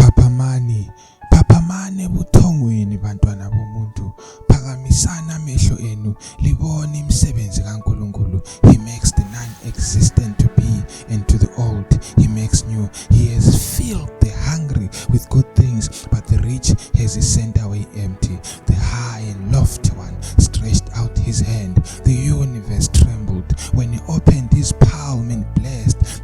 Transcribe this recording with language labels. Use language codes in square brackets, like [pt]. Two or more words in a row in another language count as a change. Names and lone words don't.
[zu] Phaphamani buthongweni bantwana bomuntu. Phakamisana amehlo enu libone imisebenzi kaNkulunkulu. [en] He makes the non-existent to be, and to the old he makes new. He has filled the hungry with good things, but the rich has he sent away empty. The high and lofty one stretched out his hand. The universe trembled when he opened his palm and blessed.